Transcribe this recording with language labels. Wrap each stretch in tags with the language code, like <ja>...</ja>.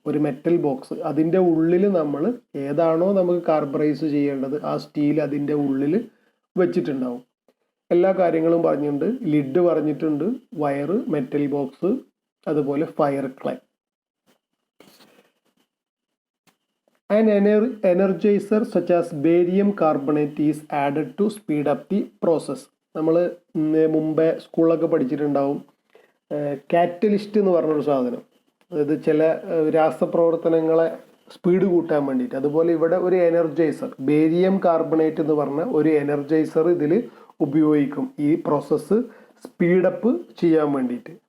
<ml>ഒരു metal box, അതിൻ്റെ ഉള്ളിൽ നമ്മൾ ഏതാണോ നമുക്ക് കാർബറൈസ് ചെയ്യേണ്ടത് ആ സ്റ്റീൽ അതിൻ്റെ ഉള്ളിൽ വെച്ചിട്ടുണ്ടാവും. എല്ലാ കാര്യങ്ങളും പറഞ്ഞിട്ടുണ്ട്, ലിഡ് പറഞ്ഞിട്ടുണ്ട്, വയറ്, മെറ്റൽ ബോക്സ്, അതുപോലെ fire clay.</ml> <en>An energizer such as barium carbonate is added to speed up the process.</en> <ml>നമ്മൾ മുമ്പേ സ്കൂളിലൊക്കെ പഠിച്ചിട്ടുണ്ടാവും കാറ്റലിസ്റ്റ് എന്ന് പറഞ്ഞൊരു സാധനം. അതായത് ചില രാസപ്രവർത്തനങ്ങളെ സ്പീഡ് കൂട്ടാൻ വേണ്ടിയിട്ട്. അതുപോലെ ഇവിടെ ഒരു എനർജൈസർ, ബേരിയം കാർബണേറ്റ് എന്ന് പറഞ്ഞ ഒരു എനർജൈസർ ഇതിൽ ഉപയോഗിക്കും ഈ പ്രോസസ്സ് സ്പീഡപ്പ് ചെയ്യാൻ വേണ്ടിയിട്ട്.</ml>